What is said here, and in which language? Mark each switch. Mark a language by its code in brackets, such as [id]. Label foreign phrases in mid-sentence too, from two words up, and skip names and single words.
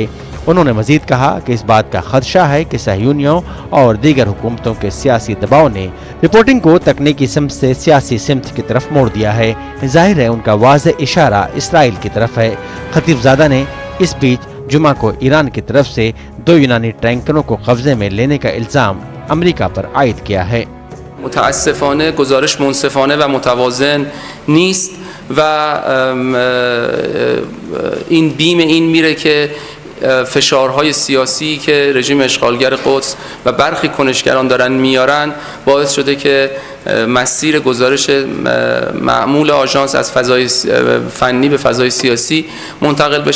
[ur] انہوں نے مزید کہا کہ اس بات کا خدشہ ہے کہ صہیونیوں اور دیگر حکومتوں کے سیاسی دباؤ نے رپورٹنگ کو تکنیکی سمت سے سیاسی سمت کی طرف موڑ دیا ہے۔ ظاہر ہے ان کا واضح اشارہ اسرائیل کی طرف ہے۔ خطیب زادہ نے اس بیچ جمعہ کو ایران کی طرف سے 2 یونانی ٹینکروں کو قبضے میں لینے کا الزام امریکہ پر عائد کیا ہے۔ [fa] متاسفانه گزارش منصفانه و متوازن نیست و این بیم این میره که فشارهای سیاسی که رژیم اشغالگر قدس و برخی کنشگران دارن میارن باعث شده که مسیر گزارش معمول آژانس از فضای فنی به فضای سیاسی منتقل بشه.